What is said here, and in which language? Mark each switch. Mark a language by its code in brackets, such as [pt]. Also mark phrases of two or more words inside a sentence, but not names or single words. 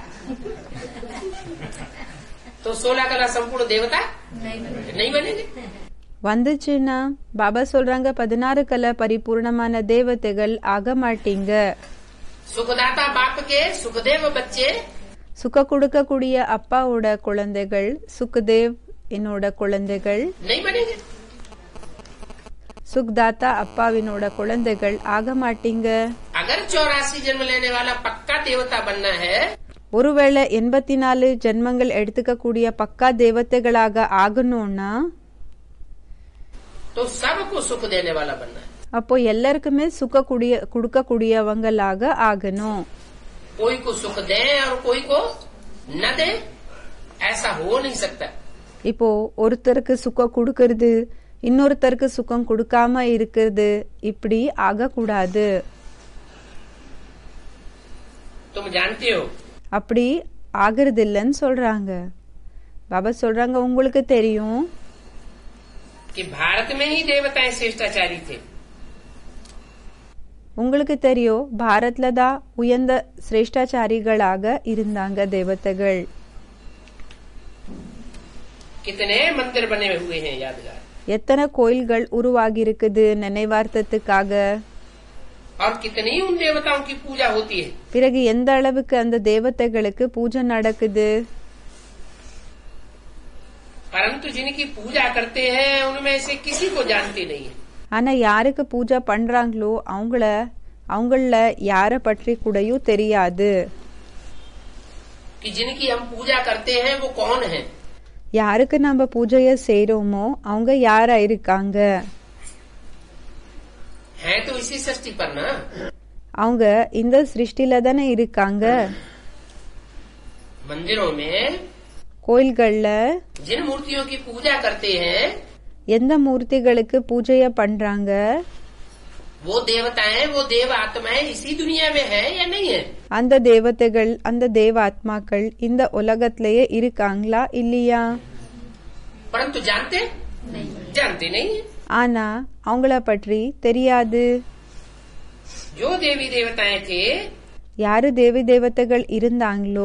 [hi] तो 16 कला संपूर्ण देवता नहीं बनेंगे। [ta] வந்துச்சுன்னா பாபா சொல்றாங்க 16 கலை பரிபூர்ணமான தேவதைகள் ஆக மாட்டீங்க। [hi] सुखदाता बाप के सुखदेव बच्चे [ta] சுக கொடுக்கக்கூடிய அப்பாவோட குழந்தைகள் சுக்தேவ் என்னோட குழந்தைகள் [hi] नहीं बनेंगे। [ta] சுக்தாத்தா அப்பாவினோட குழந்தைகள் ஆக மாட்டீங்க। [hi] अगर 84 जन्म लेने वाला पक्का देवता बनना है, [ta] ஒருவேளை 84 ஜென்மங்கள் எடுத்துக்க கூடிய பக்கா தேவதைகளாக ஆகணும்னா [hi] तो सबको सुख देने वाला बनना है। [ta] அப்போ எல்லாருக்குமே சுக கொடுக்கக்கூடியவங்களாக ஆகணும்। [hi] कोई को सुख दे और कोई को न दे, ऐसा हो नहीं सकता। [ta] இப்போ ஒருத்தருக்கு சுகம் கொடுக்கறது இன்னொருத்தருக்கு சுகம் கொடுக்காம இருக்கிறது இப்படி ஆகக்கூடாது। [hi] तुम जानते हो [ta] அப்படி ஆகிறது இல்லைன்னு சொல்றாங்க। பாபா சொல்றாங்க உங்களுக்கு தெரியும் [hi] कि भारत में ही देवताएं श्रेष्ठाचारी थे। [ta] உங்களுக்கு தெரியும் பாரத்ல தான் உயர்ந்த சிரேஷ்டாச்சாரிகளாக இருந்தாங்க தேவதைகள்। [hi] कितने मंदिर बने हुए हैं यादगार, [ta] எத்தனை கோயில்கள் உருவாகி இருக்குது நினைவார்த்தத்துக்காக। [hi] और कितनी उन देवताओं की पूजा होती है। [ta] பிறகு எந்த அளவுக்கு அந்த தேவதைகளுக்கு பூஜை நடக்குது। [hi] परंतु जिनकी पूजा करते हैं उनमें से किसी को जानते नहीं है। [ta] ஆனா யாருக்கு பூஜை பண்றாங்களோ அவங்கள யார பற்றி கூடயும் தெரியாது। [hi] कि जिनकी हम पूजा करते हैं वो कौन है। [ta] யாருக்கு நம்ம பூஜைய செய்றோமோ அவங்க யாரா இருக்காங்க। [hi] है तो इसी सृष्टि पर ना। [ta] அவங்க இந்த சிருஷ்டில தானே இருக்காங்க। [hi] मंदिरों में [ta] கோயில்கள்ல [hi] जिन मूर्तियों की पूजा करते हैं [ta] எந்த மூர்த்திகளுக்கு பூஜைய பண்றாங்க [hi] वो देवताएं, वो देव आत्माएं इसी दुनिया में है या नहीं है। [ta] அந்த தேவதைகள் அந்த தேவ ஆத்மாக்கள் இந்த உலகத்திலேயே இருக்காங்களா இல்லையா? [hi] परंतु जानते नहीं है। [ta] ஆனா அவங்கள பற்றி தெரியாது। [hi] जो देवी देवताएं थे [ta] யாரு தேவி தேவதைகள் இருந்தாங்களோ